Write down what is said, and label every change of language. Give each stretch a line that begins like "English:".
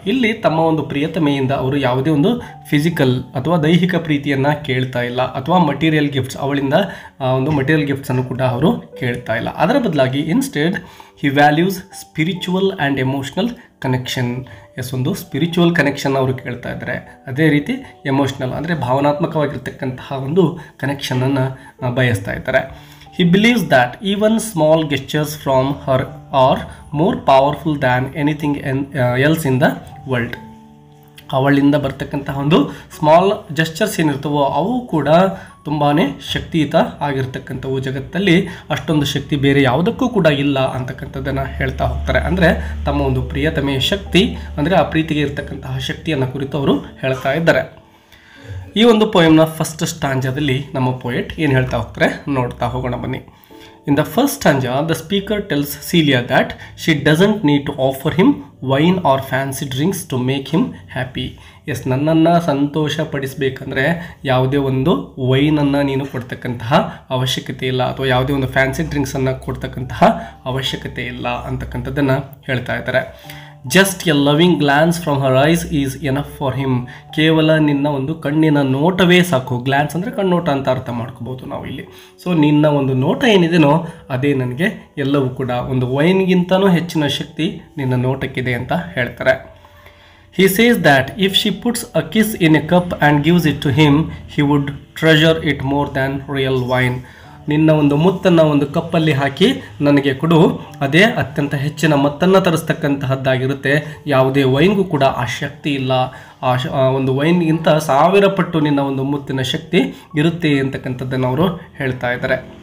Kannada: ಇಲ್ಲಿ ತಮ್ಮ ಒಂದು ಪ್ರಿಯತಮೆಯಿಂದ ಅವರು ಯಾವುದೇ ಒಂದು ಫಿಸಿಕಲ್ ಅಥವಾ ದೈಹಿಕ ಪ್ರೀತಿಯನ್ನು ಕೇಳ್ತಾ ಇಲ್ಲ ಅಥವಾ ಮಟೀರಿಯಲ್ ಗಿಫ್ಟ್ಸ್, ಅವಳಿಂದ ಒಂದು ಮಟೀರಿಯಲ್ ಗಿಫ್ಟ್ಸನ್ನು ಕೂಡ ಅವರು ಕೇಳ್ತಾ ಇಲ್ಲ. ಅದರ ಬದಲಾಗಿ
English: Instead he values spiritual and emotional connection.
Kannada: ಒಂದು ಸ್ಪಿರಿಚುವಲ್ ಕನೆಕ್ಷನ್ ಅವರು ಕೇಳ್ತಾ ಇದ್ದಾರೆ, ಅದೇ ರೀತಿ ಎಮೋಷ್ನಲ್ ಅಂದರೆ ಭಾವನಾತ್ಮಕವಾಗಿರ್ತಕ್ಕಂತಹ ಒಂದು ಕನೆಕ್ಷನನ್ನು ಬಯಸ್ತಾ ಇದ್ದಾರೆ.
English: He believes that even small gestures from her are more powerful than anything else in the world.
Kannada: ಅವಳಿಂದ ಬರ್ತಕ್ಕಂತಹ ಒಂದು ಸ್ಮಾಲ್ ಜೆಸ್ಚರ್ಸ್ ಏನಿರ್ತವೋ ಅವು ಕೂಡ ತುಂಬಾ ಶಕ್ತಿಯುತ ಆಗಿರ್ತಕ್ಕಂಥವು, ಜಗತ್ತಲ್ಲಿ ಅಷ್ಟೊಂದು ಶಕ್ತಿ ಬೇರೆ ಯಾವುದಕ್ಕೂ ಕೂಡ ಇಲ್ಲ ಅಂತಕ್ಕಂಥದ್ದನ್ನು ಹೇಳ್ತಾ ಹೋಗ್ತಾರೆ. ಅಂದರೆ ತಮ್ಮ ಒಂದು ಪ್ರಿಯತಮೆಯ ಶಕ್ತಿ ಅಂದರೆ ಆ ಪ್ರೀತಿಗೆ ಇರತಕ್ಕಂತಹ ಶಕ್ತಿಯನ್ನು ಕುರಿತು ಅವರು ಹೇಳ್ತಾ ಇದ್ದಾರೆ. ಈ ಒಂದು ಪೋಯಮ್ನ ಫಸ್ಟ್ ಸ್ಟಾಂಜಾದಲ್ಲಿ ನಮ್ಮ ಪೋಯೆಟ್ ಏನು ಹೇಳ್ತಾ ಹೋಗ್ತಾರೆ ನೋಡ್ತಾ ಹೋಗೋಣ ಬನ್ನಿ.
English: In the first stanza the speaker tells Celia that she doesn't need to offer him wine or fancy drinks to make him happy.
Kannada: S, ನನ್ನನ್ನು ಸಂತೋಷಪಡಿಸಬೇಕಂದ್ರೆ ಯಾವುದೇ ಒಂದು ವೈನನ್ನು ನೀನು ಕೊಡ್ತಕ್ಕಂತಹ ಅವಶ್ಯಕತೆ ಇಲ್ಲ ಅಥವಾ ಯಾವುದೇ ಒಂದು ಫ್ಯಾನ್ಸಿ ಡ್ರಿಂಕ್ಸನ್ನು ಕೊಡ್ತಕ್ಕಂತಹ ಅವಶ್ಯಕತೆ ಇಲ್ಲ ಅಂತಕ್ಕಂಥದ್ದನ್ನು ಹೇಳ್ತಾ ಇದ್ದಾರೆ.
English: Just a loving glance from her eyes is enough for him.
Kannada: ಕೇವಲ ನಿನ್ನ ಒಂದು ಕಣ್ಣಿನ ನೋಟವೇ ಸಾಕು. ಗ್ಲಾನ್ಸ್ ಅಂದರೆ ಕಣ್ಣೋಟ ಅಂತ ಅರ್ಥ ಮಾಡ್ಕೋಬೋದು ನಾವು ಇಲ್ಲಿ. ಸೊ ನಿನ್ನ ಒಂದು ನೋಟ ಏನಿದೆನೋ ಅದೇ ನನಗೆ ಎಲ್ಲವೂ ಕೂಡ, ಒಂದು ವೈನ್ಗಿಂತನೂ ಹೆಚ್ಚಿನ ಶಕ್ತಿ ನಿನ್ನ ನೋಟಕ್ಕಿದೆ ಅಂತ ಹೇಳ್ತಾರೆ.
English: He says that if she puts a kiss in a cup and gives it to him, he would treasure it more than real wine.
Kannada: ನಿನ್ನ ಒಂದು ಮುತ್ತನ್ನು ಒಂದು ಕಪ್ಪಲ್ಲಿ ಹಾಕಿ ನನಗೆ ಕೊಡು, ಅದೇ ಅತ್ಯಂತ ಹೆಚ್ಚಿನ ಮತ್ತನ್ನು ತರಿಸ್ತಕ್ಕಂತಹದ್ದಾಗಿರುತ್ತೆ. ಯಾವುದೇ ವೈನ್ಗೂ ಕೂಡ ಆ ಶಕ್ತಿ ಇಲ್ಲ. ಆ ಒಂದು ವೈನ್ಗಿಂತ 1000 ಪಟ್ಟು ನಿನ್ನ ಒಂದು ಮುತ್ತಿನ ಶಕ್ತಿ ಇರುತ್ತೆ ಅಂತಕ್ಕಂಥದ್ದನ್ನು ಅವರು ಹೇಳ್ತಾ ಇದ್ದಾರೆ.